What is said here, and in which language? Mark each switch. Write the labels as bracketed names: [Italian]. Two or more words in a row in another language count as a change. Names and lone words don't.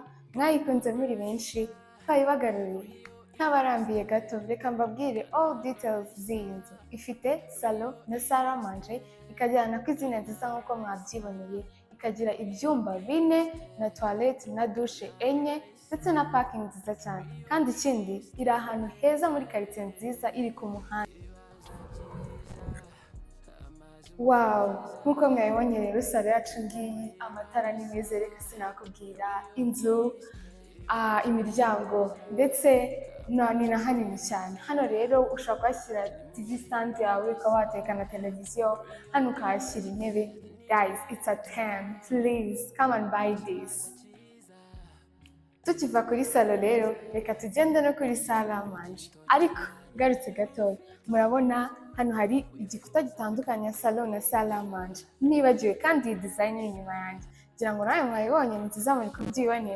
[Kinyarwanda] Mwayikunze muri benshi, twayibagaruriye. Ntabarambiye gato, reka mbabwire [English] all details [Kinyarwanda] z'iyi nzu. Ifite salon na [French] salle à manger, [Kinyarwanda] ikajyana ku izina nziza nkuko mwabyiboneye, ikagira ibyumba 4 na toilette na douche 4 ndetse na parking nziza cyane. Kandi ikindi, iri ahantu heza muri quartier nziza, iri ku muhanda. Wow, nkuko mwabibonye rero sale yacu ngiyi, amatara ni meza, reka sinakubwira. Inzu, imiryango ndetse ni na hanini cyane. Hano rero ushobora kuhashyira [English] TV stand [Kinyarwanda] yawe, ukaba wateka na televiziyo. Hano ukahashyira intebe. [English] Guys, it's a 10. Please come and buy this. [Kinyarwanda] Tukiva kuri salo rero, reka tugende no kuri [French] salle à manger. [Kinyarwanda] Ariko garutse gato, murabona hano hari igikuta gitandukanya salon na [French] salle à manger. [Kinyarwanda] Nibagiwe kandi iyi design iri inyuma yanjye, ngira ngo nawe mwayibonye, nziza muri kubyibonera.